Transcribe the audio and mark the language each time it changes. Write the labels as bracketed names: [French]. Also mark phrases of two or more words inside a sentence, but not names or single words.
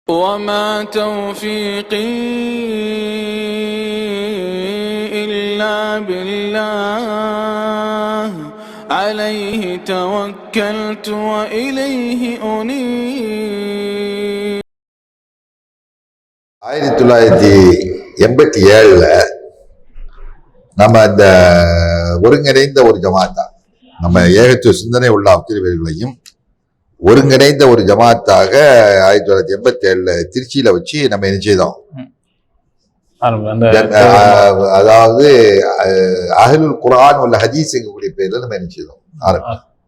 [Arabic] وما توفيقي إلا بالله عليه توكلت وإليه أنيب. [Tamil] 1987 நம்ம இந்த ஒருங்கிணைந்த ஒரு ஜமாத்தா, நம்ம ஏகத்துவ சிந்தனை உள்ள அத்தனை பேர்களையும் ஒருங்கிணைந்த ஒரு ஜமாத்தாக 1987 திருச்சியில வச்சு நம்ம என்ன செய்தோம், அதாவது அஹ்லுல் குர்ஆன் உள்ள ஹதீஸ் எங்கக்கூடிய பேர்ல நம்ம என்ன செய்தோம் ஆரம்பிச்சோம்.